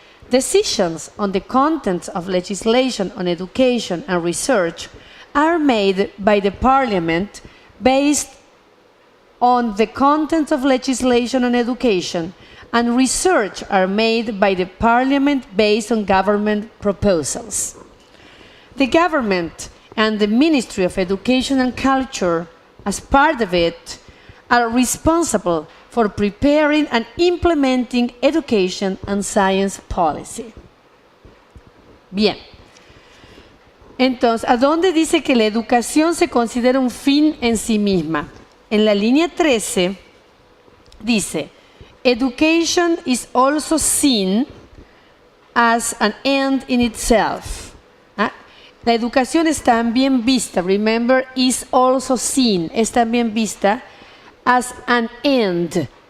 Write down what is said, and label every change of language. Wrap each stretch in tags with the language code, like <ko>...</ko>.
<en>Decisions on the contents of legislation on education and research are made by the Parliament based on the contents of legislation on education, and research are made by the Parliament based on government proposals. The government and the Ministry of Education and Culture, as part of it, are responsible for preparing and implementing education and science policy.</en> <es>Bien. Entonces, ¿a dónde dice que la educación se considera un fin en sí misma? En la línea 13 dice,</es> <en>education is also seen as an end in itself. ¿Ah?</en> <es>La educación es también vista,</es> <en>remember, is also seen,</en> <es>es también vista</es> <en>as an end.</en>